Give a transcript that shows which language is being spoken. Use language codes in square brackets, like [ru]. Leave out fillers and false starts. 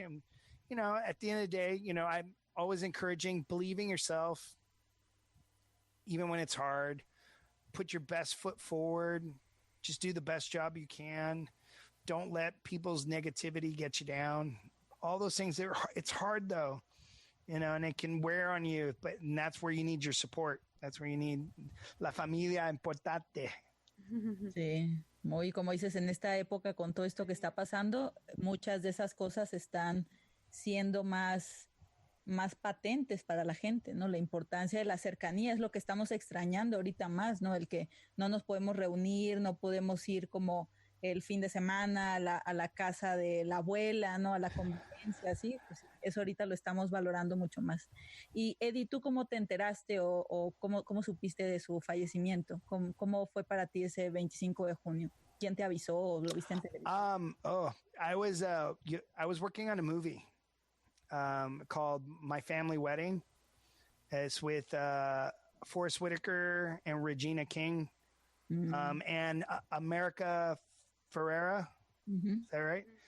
[en] And, you know, at the end of the day, you know, I'm always encouraging believing yourself, even when it's hard, put your best foot forward, just do the best job you can. Don't let people's negativity get you down. All those things, it's hard though, you know, and it can wear on you, and that's where you need your support. That's where you need [es] la familia importante. Sí, muy como dices, en esta época con todo esto que está pasando, muchas de esas cosas están siendo más patentes para la gente, ¿no? La importancia de la cercanía es lo que estamos extrañando ahorita más, ¿no? El que no nos podemos reunir, no podemos ir como el fin de semana a la casa de la abuela, ¿no? A la convivencia, así, pues eso ahorita lo estamos valorando mucho más. Y Eddie, ¿tú cómo te enteraste o cómo supiste de su fallecimiento? ¿Cómo fue para ti ese 25 de junio? ¿Quién te avisó o lo viste en televisión? [en] I was working on a movie called My Family Wedding. It's with Forrest Whitaker and Regina King and America Ferrera. Mm-hmm. Is that right?